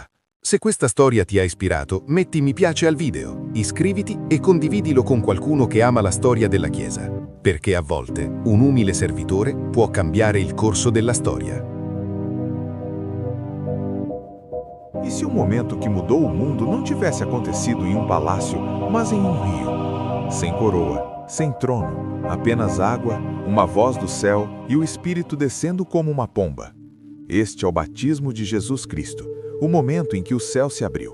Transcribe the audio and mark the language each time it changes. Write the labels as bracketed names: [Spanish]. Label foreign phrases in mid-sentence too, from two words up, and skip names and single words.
[Italian] Se questa storia ti ha ispirato, metti mi piace al video, iscriviti e condividilo con qualcuno che ama la storia della Chiesa, perché a volte un umile servitore può cambiare il corso della storia. [Portuguese] E se o momento que mudou o mundo não tivesse acontecido em um palácio, mas em um rio? Sem coroa, sem trono, apenas água, uma voz do céu e o Espírito descendo como uma pomba. Este é o batismo de Jesus Cristo, o momento em que o céu se abriu.